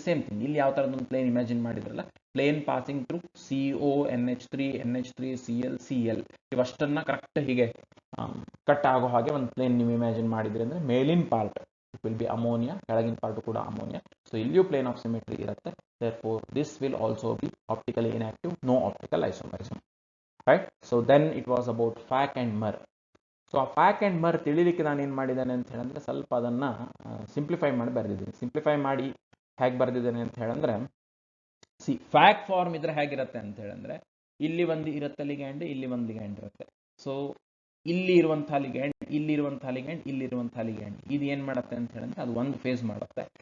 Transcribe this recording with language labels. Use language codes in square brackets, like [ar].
[kn] Same thing ಇಲ್ಲಿ ಯಾವ ಥರದೊಂದು plane imagine ಮಾಡಿದ್ರಲ್ಲ, plane passing through CO, NH3, NH3, Cl, Cl ಇವಷ್ಟನ್ನು correct ಹೀಗೆ cut ಆಗೋ ಹಾಗೆ ಒಂದು ಪ್ಲೇನ್ ನೀವು ಇಮ್ಯಾಜಿನ್ ಮಾಡಿದ್ರಿ ಅಂದರೆ ಮೇಲಿನ part [en] it will be ammonia, [kn] ಕೆಳಗಿನ ಪಾರ್ಟ್ ಕೂಡ ಅಮೋನಿಯಾ. ಸೊ ಇಲ್ಲಿಯೂ ಪ್ಲೇನ್ ಆಫ್ ಸಿಮೆಟ್ರಿ ಇರುತ್ತೆ. [en] Therefore, this will also be optically inactive, no optical isomerism, right? So then it was about FAC and MER. [kn] So ಆ ಫ್ಯಾಕ್ and ಮರ್ ತಿಳಿಲಿಕ್ಕೆ ನಾನು ಏನು ಮಾಡಿದ್ದೇನೆ ಅಂತ ಹೇಳಿದ್ರೆ ಸ್ವಲ್ಪ ಅದನ್ನು ಸಿಂಪ್ಲಿಫೈ ಮಾಡಿ ಬರೆದಿದ್ದೀನಿ. ಸಿಂಪ್ಲಿಫೈ ಮಾಡಿ ಹೇಗೆ ಬರೆದಿದ್ದೇನೆ ಅಂತ ಹೇಳಿದ್ರೆ, ಫ್ಯಾಕ್ ಫಾರ್ಮ್ ಇದ್ರೆ ಹೇಗಿರುತ್ತೆ ಅಂತ ಹೇಳಿದ್ರೆ, ಇಲ್ಲಿ ಒಂದು ಇರುತ್ತೆ ಲಿಗ್ಯಾಂಡ್, ಇಲ್ಲಿ ಒಂದು ಲಿಗ್ಯಾಂಡ್ ಇರುತ್ತೆ. ಸೊ ಇಲ್ಲಿ ಇರುವಂಥ ಲಿಗ್ಯಾಂಡ್, ಇಲ್ಲಿರುವಂಥ ಲಿಗ್ಯಾಂಡ್, ಇಲ್ಲಿರುವಂಥ ಲಿಗ್ಯಾಂಡ್, ಇದು ಏನು ಮಾಡುತ್ತೆ ಅಂತ ಹೇಳಿದ್ರೆ ಅದು ಒಂದು ಫೇಸ್ ಮಾಡುತ್ತೆ.